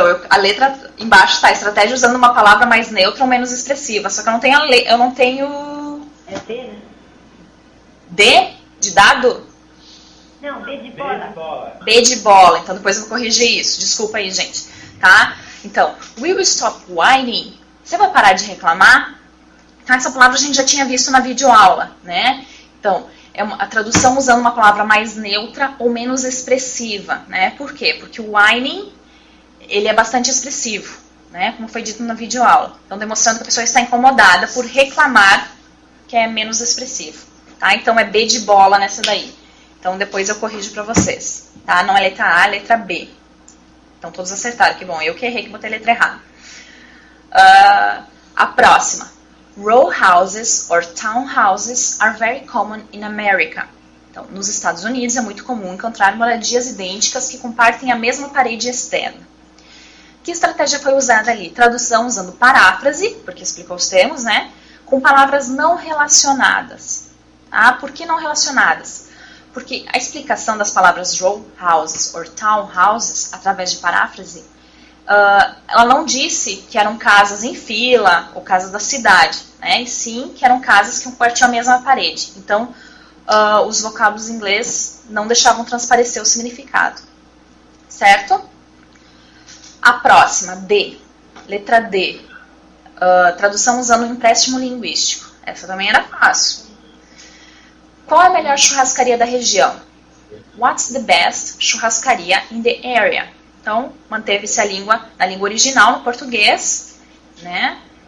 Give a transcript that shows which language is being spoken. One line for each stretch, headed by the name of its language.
Portuguese: A letra embaixo está estratégia usando uma palavra mais neutra ou menos expressiva. Só que eu não tenho É T, né? D de dado? Não, B de bola. B de bola. Então depois eu vou corrigir isso. Desculpa aí, gente. Tá?
English: Então, will you stop whining?
Portuguese: Você vai parar de reclamar? Então essa palavra a gente já tinha visto na videoaula, né? Então, é a tradução usando uma palavra mais neutra ou menos expressiva, né? Por quê? Porque o whining, ele é bastante expressivo, né? Como foi dito na videoaula. Então, demonstrando que a pessoa está incomodada por reclamar, que é menos expressivo, tá? Então, é B de bola nessa daí. Então, depois eu corrijo para vocês, tá? Não é letra A, é letra B. Então, todos acertaram, que bom. Eu que errei, que botei a letra errada. A próxima.
English: Row houses or townhouses are very common in America.
Portuguese: Então, nos Estados Unidos é muito comum encontrar moradias idênticas que compartem a mesma parede externa. Que estratégia foi usada ali? Tradução usando paráfrase, porque explicou os termos, né? Com palavras não relacionadas. Ah, por que não relacionadas? Porque a explicação das palavras
English: row houses or townhouses,
Portuguese: através de paráfrase, ela não disse que eram casas em fila ou casas da cidade, né? E sim que eram casas que compartiam a mesma parede. Então, os vocábulos em inglês não deixavam transparecer o significado. Certo? A próxima, D. Letra D. Tradução usando um empréstimo linguístico. Essa também era fácil. Qual é a melhor churrascaria da região?
English: What's the best churrascaria in the area?
Portuguese: Então, manteve-se na língua original, no português, né?